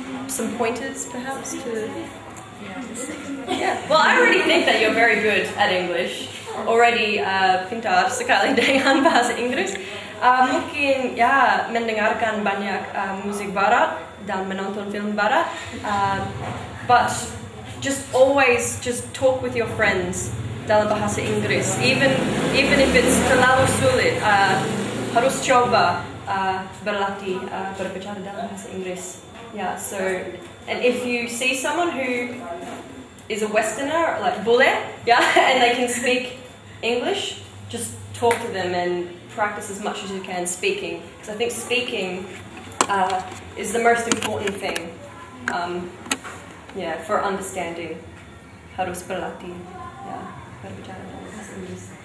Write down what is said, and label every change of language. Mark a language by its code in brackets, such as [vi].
[en] Some pointers, perhaps, to. Yeah. Well, I already think that you're very good at English. Already [id] pintar sekali dengan bahasa Inggris. Mungkin ya mendengarkan banyak musik barat dan menonton film barat. [en] But just always talk with your friends [id] dalam bahasa Inggris. [en] Even if it's [id] terlalu sulit, harus coba berlatih berbicara dalam bahasa Inggris. Yeah. [en] So, and if you see someone who is a Westerner, like bule, yeah, and they can speak English, just talk to them and practice as much as you can speaking. Because I think speaking is the most important thing. For understanding. [id] Harus berlatih, ya, berbicara dalam bahasa Inggris.